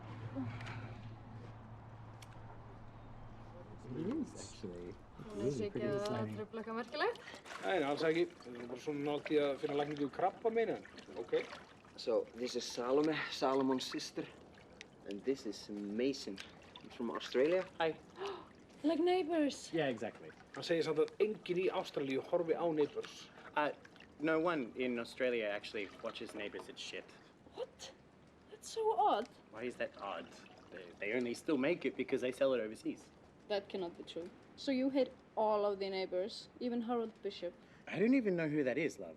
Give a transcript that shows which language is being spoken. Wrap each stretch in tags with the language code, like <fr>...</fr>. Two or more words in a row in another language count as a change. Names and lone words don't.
<is>Hún vissi ekki að það trufla eitthvað merkilegt. Nei, alls ekki. Við erum bara svona nátt í að finna lækningu við krabbamein, en okay.</is> <en>So, this is Salome, Salomon's sister. And this is Mason. He's from Australia. Hi. Like neighbors. Yeah, exactly.</en> <is>Hann segir samt að enginn í Ástralíu horfi á Neighbours.</is> <en>No one in Australia actually watches Neighbours. It's shit. What? That's so odd. Why is that odd? They only still make it because they sell it overseas. That cannot be true. So you hate all of the neighbors, even Harold Bishop? I don't even know who that is, love.</en>